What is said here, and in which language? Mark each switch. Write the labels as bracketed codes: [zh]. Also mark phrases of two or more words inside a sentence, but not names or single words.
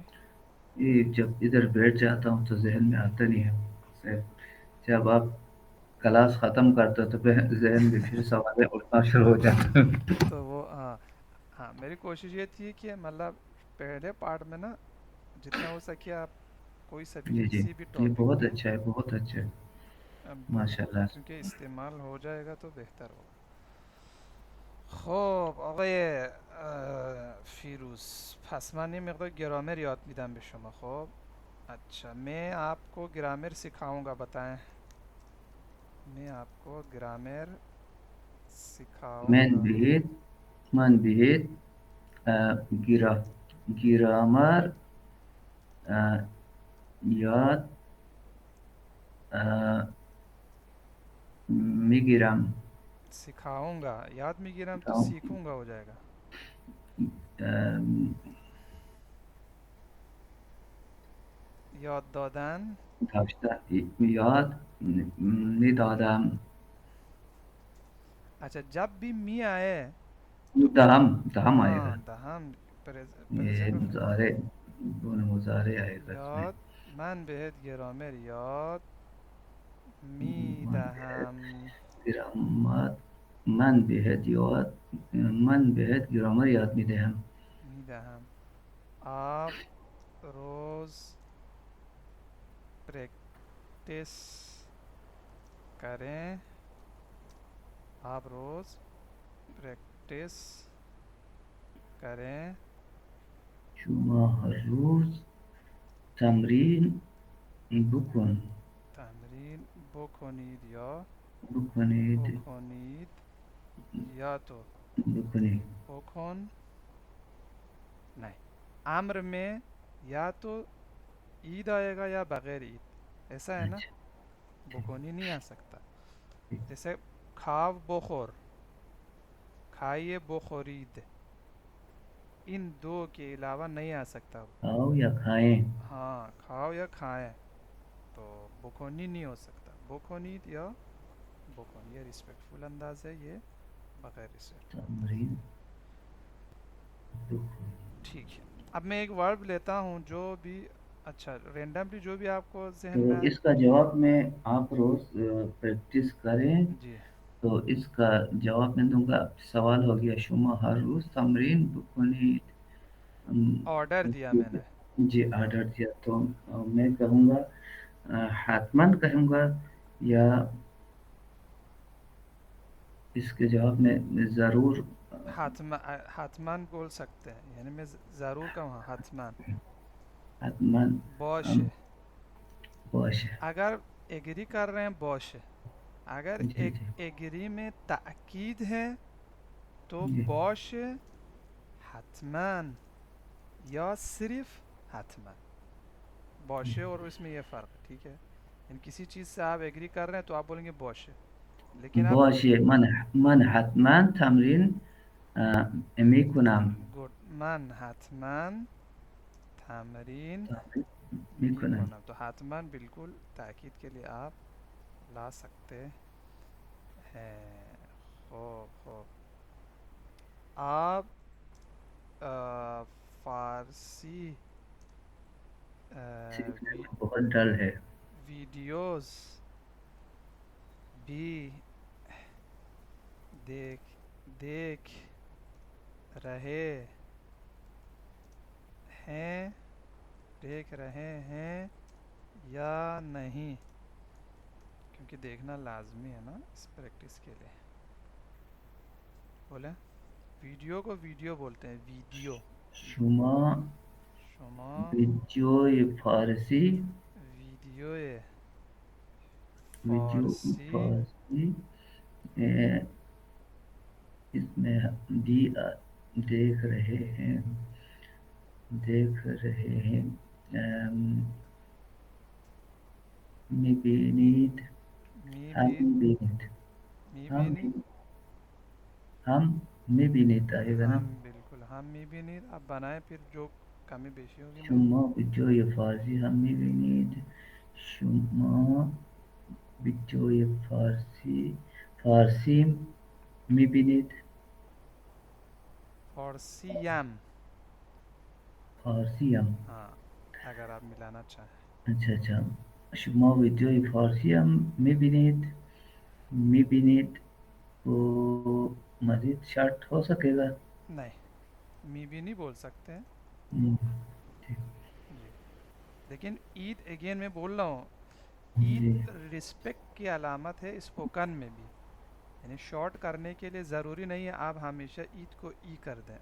[ur] یہ جب ادھر بیٹھ جاتا ہوں تو ذہن میں آتا نہیں ہے صرف جب آپ کلاس ختم کرتے ہو تو پھر ذہن میں پھر سوالیں اٹھنا شروع ہو جاتے ہیں. تو وہ ہاں، ہاں میری کوشش یہ تھی کہ مطلب پہلے پارٹ میں نا جتنا ہو سکے آپ کوئی سا بھی جی جی. کسی بھی یہ ٹاپک بہت پہ اچھا ہے، بہت اچھا ہے. بولیں، ماشاء اللہ. کیونکہ استعمال ہو جائے گا تو بہتر ہوگا. [fa] خب آقای فیروز، پس من یه مقدار گرامر یاد میدم به شما. [ur] خب اچھا میں آپ کو گرامر سکھاؤں گا، بتائیں. میں آپ کو گرامر سکھاؤں [fa] من [ur] گا. [fa] بهید من بهید گرا گرامر یاد میگیرم. [ur] سکھاؤں گا، [fa] یاد میگیرم تو گام- [ur] سیکھوں گا ہو جائے گا. [fa] یاد دادن. داشتن یاد میدادم. [ur] اچھا جب بھی می آئے تو [fa] دهم دهم [ur] آئے گا. ہاں دہم، یہ [en] present of [ur] مظاہرے دونوں مظاہرے آئے گا اس میں. [fa] یاد. من بهت گرامر یاد من بهت میدهم. گرامر من بهت یاد من بهت گرامر یاد میدهم. میدهم. [ur] آپ روز پریکٹس کریں. آپ روز پریکٹس کریں. [fa] شما هر روز تمرین بکن تمرین بکنید یا بکنید بکنید، یا تو بکنید. بکن. [ur] نہیں، امر میں یا تو عید آئے گا یا بغیر عید، ایسا ہے نا. اچھا. بکنی نہیں آ سکتا. جیسے کھاو بخور، کھائیے بخورید، ان دو کے علاوہ نہیں آ سکتا. کھاؤ یا کھائیں. ہاں کھاؤ یا کھائیں، تو بکنی نہیں ہو سکتا. [fa] بکنید یا بکن. [ur] یہ ریسپیکٹفل انداز ہے، یہ بغیر ریسپیکٹ. [fa] تمرین بکنید. [ur] ٹھیک ہے. اب میں ایک ورب لیتا ہوں جو بھی، اچھا رینڈملی جو بھی آپ کو ذہن تو میں آئے. اس کا جواب میں آپ روز پریکٹس کریں. جی تو اس کا جواب میں دوں گا. سوال ہو گیا [fa] شما ہر روز تمرین بکنید. [ur] آرڈر دیا میں نے. جی آرڈر دیا تو میں کہوں گا حتماً کہوں گا یا اس کے جواب میں ضرور. حتمان بول سکتے ہیں، یعنی میں ضرور کہوں حتمان. [fa] حتماً باشه. باشه. [ur] اگر ایگری کر رہے ہیں باشه. اگر جی جی ایگری میں تاکید ہے تو جی باشه حتما یا صرف حتما. باشه اور اس میں یہ فرق ہے، ٹھیک ہے. یعنی کسی چیز سے آپ ایگری کر رہے ہیں تو آپ بولیں گے باشه، لیکن آپ [fa] باشه. من حتما تمرین میکنم. گڈ. من حتما تمرین تمرین میکنم. [ur] میکنم، تو حتما بالکل تاکید کے لیے آپ لا سکتے ہیں. خوب خوب. آپ فارسی سیکھنے میں بہت ڈر ہے. ویڈیوز بھی دیکھ رہے ہیں دیکھ رہے ہیں یا نہیں، کیونکہ دیکھنا لازمی ہے نا اس پریکٹس کے لیے. بولیں. ویڈیو کو ویڈیو بولتے ہیں، ویڈیو. [fa] شما شما ویدیوی فارسی ویڈیو ویدیو فارسی فارسی اه، [ur] اس میں بھی دیکھ رہے ہیں. دیکھ رہے ہیں. [fa] ام، میبینید. ہم میبینید. میبینید. ہم میبینید. ہم میبینید [ur] آئے گا نا. [fa] ہم بالکل ہم میبینید. [ur] اب بنائیں پھر جو کمی بیشی ہوگی میں. [fa] شما ویدیوی فارسی هم میبینید. شما ویدیوی فارسی میبینید. فارسیم. فارسی هم. [ur] ہاں اگر آپ ملانا چاہیں. اچھا اچھا. [fa] شما ویدیوی فارسی هم میبینید. [ur] میبینید تو مزید شارٹ ہو سکے گا. نہیں میبینی بول سکتے ہیں. ہم، ٹھیک. جی. لیکن عید اگین میں بول رہا ہوں، جی عید رسپیکٹ کی علامت ہے اسپوکن میں بھی. یعنی شارٹ کرنے کے لیے ضروری نہیں ہے آپ ہمیشہ عید کو ای کر دیں.